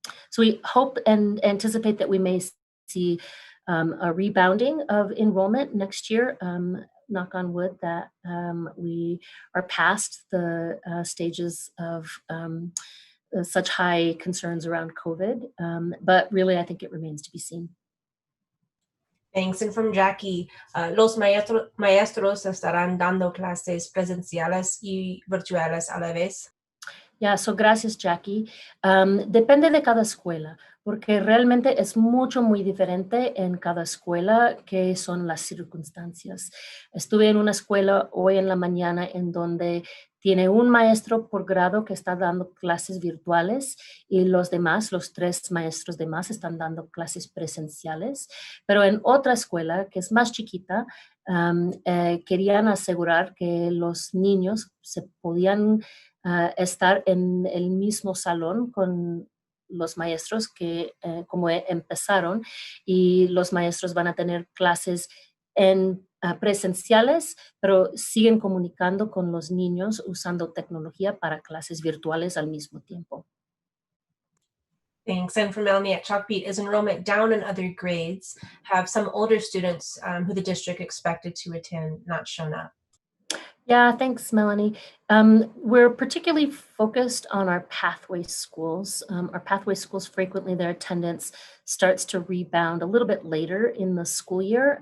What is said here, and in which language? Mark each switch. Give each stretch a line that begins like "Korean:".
English: So we hope and anticipate that we may see a rebounding of enrollment next year. Knock on wood that we are past the stages of such high concerns around COVID. But really, I think it remains to be seen. Thanks. And from Jackie,
Spanish: los maestros estarán dando clases presenciales y virtuales a la vez. Gracias, Jackie. Depende de cada escuela, porque realmente es muy diferente en cada escuela que son las circunstancias. Estuve en una escuela hoy en la mañana en donde Tiene un maestro por grado que está dando clases virtuales y los demás, los 3 maestros demás, están dando clases presenciales. Pero en otra escuela, que es más chiquita, querían asegurar que los niños se podían estar en el mismo salón con los maestros que como empezaron, y los maestros van a tener clases en presenciales, pero siguen comunicando con los niños usando tecnología para clases virtuales al mismo tiempo.
English: Thanks. And for Melanie at Chalkbeat, is enrollment down in other grades? Have some older students who the district expected to attend not shown up? Yeah, thanks, Melanie. We're particularly focused on our pathway schools. Our pathway schools, frequently their attendance starts to rebound a little bit later in the school year.